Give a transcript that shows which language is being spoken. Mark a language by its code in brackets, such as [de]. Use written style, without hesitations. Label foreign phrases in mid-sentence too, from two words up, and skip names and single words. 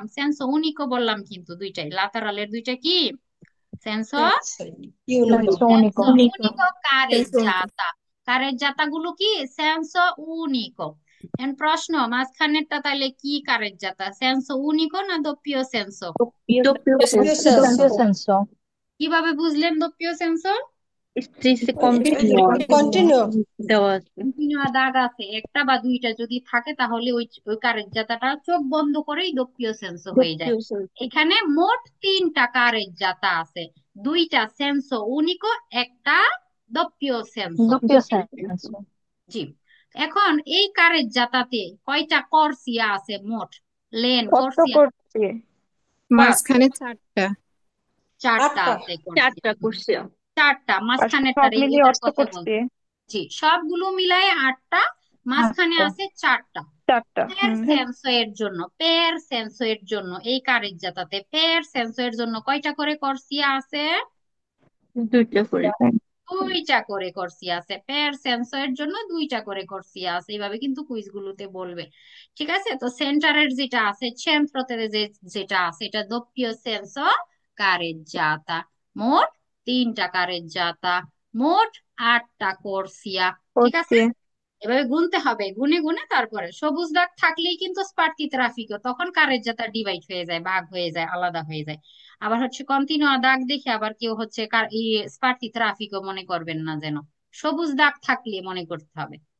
[it] senso unico [bn] বললাম, কিন্তু দুইটাই লাতারালের দুইটা কি সেন্সো [it] ইউনিকো। Senso unico. senso unico carreggiata. [bn] কারের জাতা গুলো কি [it] senso unico. [bn] এখন প্রশ্ন, মাঝখানেরটা তাহলে কি কারের জাতা, [it] senso unico [bn] না [it] doppio senso? Doppio দোপ্পিও senso. সেন্সো। Doppio senso. [bn] কিভাবে বুঝলেন [it] doppio senso? Striscia continua. কন্টিনিউ। [bn] দেওয়া আছে। কন্টিনিউয়া দাগ আছে একটা বা দুইটা যদি থাকে, তাহলে ওই ওই কারের জাতাটা চোখ বন্ধ করেই [it] doppio senso [bn] হয়ে যায়। [it] Doppio senso. [bn] এখানে মোট তিনটা কারের জাতা আছে, দুইটা [it] senso unico, [bn] একটা [it] doppio senso। doppio senso, [bn] জি, এখন এই কারেজ্জাতাতে কয়টা কর্সিয়া আছে মোট? [en] লেন [bn] কত [it] কর্সিয়া করছি? [bn] মাঝখানে 4টা। চারটা 8টা। আছে কর্সিয়া, 4টা করছি। চারটা আর মাঝখানেরটার সব মিলিয়ে এটার 8 কথা [it] করছি। [bn] বলছি। জি, সবগুলো মিলায় 8টা, মাঝখানে 8টা, আছে 4টা। 4টা। [it] per senso [bn] এর জন্য, [it] per senso [bn] এর জন্য এই কারেজ্জাতাতে [it] per senso [bn] এর জন্য কয়টা করে কর্সিয়া আছে? 2টা করে। দুইটা করে কর্সিয়া আছে। [it] per senso [bn] এর জন্য দুইটা করে কর্সিয়া আছে। এইভাবে কিন্তু কুইজ গুলোতে বলবে। ঠিক আছে, তো সেন্টারের যেটা আছে, centroতে যেটা আছে, এটা [it] doppio senso careggiata। [bn] মোট 3টা কারেজ্জাতা, মোট 8টা কর্সিয়া। ঠিক আছে, [it] করছি। [bn] এভাবে গুনতে হবে, গুনে গুনে তারপরে সবুজ দাগ থাকলেই কিন্তু [it] sparti traffico, [bn] তখন কারেজ্জাতা ডিভাইড হয়ে যায়, ভাগ হয়ে যায়, আলাদা হয়ে যায়। আবার হচ্ছে কন্টিনিউয়া দাগ দেখে আবার কেউ হচ্ছে [it] sparti traffico [bn] মনে করবেন না যেন, সবুজ দাগ থাকলে মনে করতে হবে।